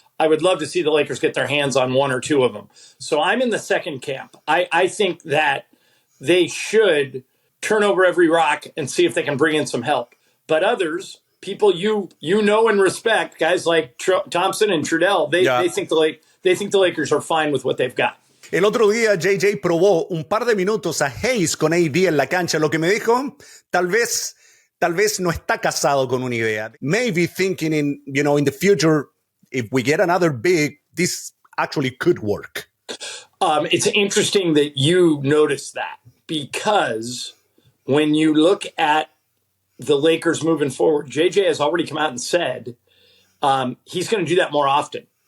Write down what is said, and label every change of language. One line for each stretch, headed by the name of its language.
English: I would love to see the Lakers get their hands on 1 or 2 of them. So I'm in the second camp. I think that they should turn over every rock and see if they can bring in some help. But others, people you know and respect, guys like Thompson and Trudell, they think the Lakers are fine with what they've got.
Spanish: El otro día JJ probó un par de minutos a Hayes con AD en la cancha. Lo que me dijo, tal vez no está casado con una idea.
English: Maybe thinking in the future, if we get another big, this actually could work. It's interesting that you noticed that, because when you look at the Lakers moving forward, JJ has already come out and said he's going to do that more often.